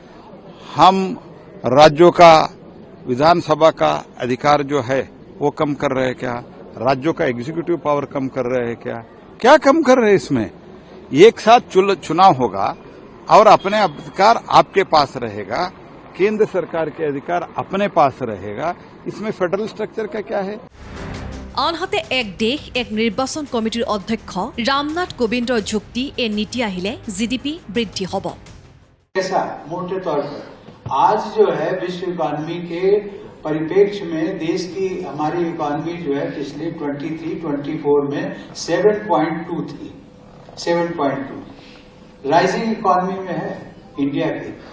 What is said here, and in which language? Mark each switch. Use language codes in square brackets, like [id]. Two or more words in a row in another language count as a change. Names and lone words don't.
[hi] हम राज्यों का विधानसभा का अधिकार जो है वो कम कर रहे हैं क्या? राज्यों का [en] executive power [hi] कम कर रहे हैं क्या? क्या कम कर रहे हैं? इसमें एक साथ चुनाव होगा और अपने अधिकार आपके पास रहेगा, केंद्र सरकार के अधिकार अपने पास रहेगा, इसमें [en] federal structure [hi] का क्या है? [as] আনহাতে এক দেশ এক নিৰ্বাচন কমিটিৰ অধ্যক্ষ ৰামনাথ কোবিন্দৰ যুক্তি এই নীতি আহিলে জিডিপি বৃদ্ধি হ'ব। [hi] ऐसा मोटे तौर पर आज जो है विश्व इकोनॉमी के परिप्रेक्ष्य में देश की हमारी इकोनॉमी जो है पिछले 23-24 में 7.2 थी, 7.2 [en] rising economy [hi] में है इंडिया की।